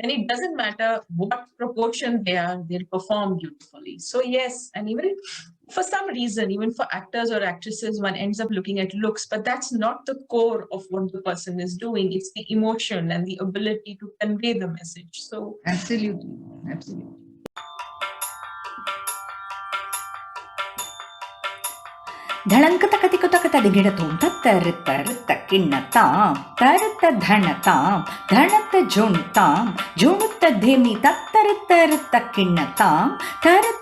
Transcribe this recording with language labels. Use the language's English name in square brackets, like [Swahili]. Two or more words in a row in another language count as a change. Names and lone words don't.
[English] And it doesn't matter what proportion they are, they'll perform beautifully. So yes, and even for some reason, even for actors or actresses, one ends up looking at looks, but that's not the core of what the person is doing. It's the emotion and the ability to convey the message. So absolutely, absolutely. ಧಳಂಕತ ಕತಿಕುತಕತ ದಿಗಿಡತೋಂ ತತ್ತರಿತ್ತ ರಿತ್ತ ಕಿಣ್ಣತಾಂ ತರಿತ್ತ ಧಣತಾಂ ಧಣತ್ತ ಜೋಣುತಾಂ ಜೋಣುತ್ತ ಧೇಮಿ ತತ್ತರಿತ್ತ ರಿತ್ತ ಕಿಣ್ಣತಾಂ ತರಿತ್ತ